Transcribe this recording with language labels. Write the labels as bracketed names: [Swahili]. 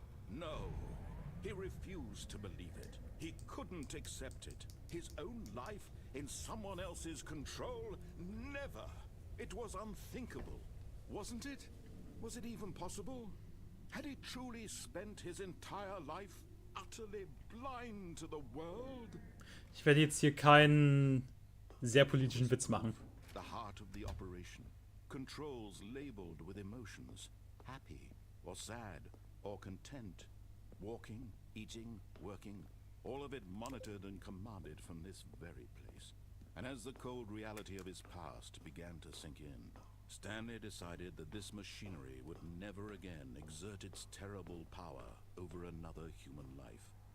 [English] No. He refused to believe it. He couldn't accept it. His own life in someone else's control? Never. It was unthinkable. Wasn't it? Was it even possible? Had he truly spent his entire life utterly blind to the world? [German] Ich werde jetzt hier keinen sehr politischen Witz machen. [English] The heart of the operation. Controls labeled with emotions. Happy or sad or content. Walking, eating, working. All of it monitored and commanded from this very place. And as the cold reality of his past began to sink in, Stanley decided that this machinery would never again exert its terrible power over another human life.